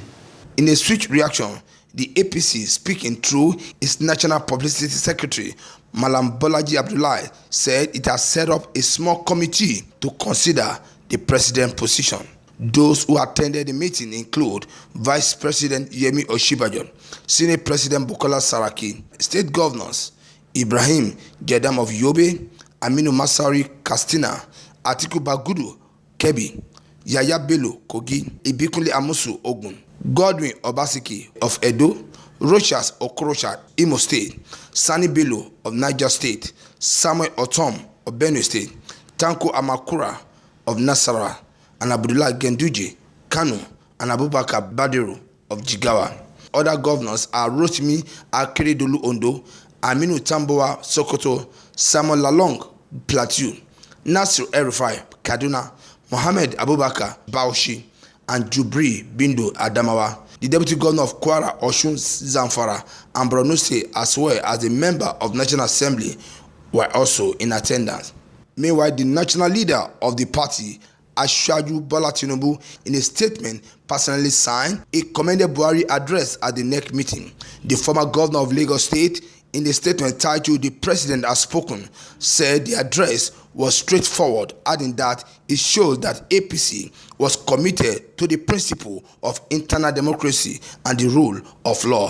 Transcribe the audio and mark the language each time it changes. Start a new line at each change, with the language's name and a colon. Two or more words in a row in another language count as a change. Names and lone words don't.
English: In a swift reaction, the APC, speaking through its National Publicity Secretary, Malam Bolaji Abdullahi, said it has set up a small committee to consider the president's position. Those who attended the meeting include Vice President Yemi Oshibajo, Senate President Bukola Saraki, State Governors Ibrahim Jedam of Yobe, Aminu Masari Katsina, Atiku Bagudu Kebbi, Yaya Bello Kogi, Ibikunle Amusu Ogun, Godwin Obaseki of Edo, Rochas Okorocha Imo State, Sani Bello of Niger State, Samuel Otom of Benue State, Tanko Amakura of Nasarawa, and Abdullah Genduje Kano and Abubakar Badiru of Jigawa. Other governors are Rotimi Akeredolu Ondo, Aminu Tambowa Sokoto, Samuel Lalong Plateau, Nasir El-Rufai Kaduna, Mohammed Abubakar Bauchi, and Jubri Bindo Adamawa. The Deputy Governor of Kwara, Osun Zamfara, and Borno State, as well as a member of National Assembly, were also in attendance. Meanwhile, the national leader of the party, Asiwaju Bola Tinubu, in a statement personally signed, he commended Buhari address at the NEC meeting. The former governor of Lagos State, in the statement titled "The President Has Spoken," said the address was straightforward, adding that it shows that APC was committed to the principle of internal democracy and the rule of law.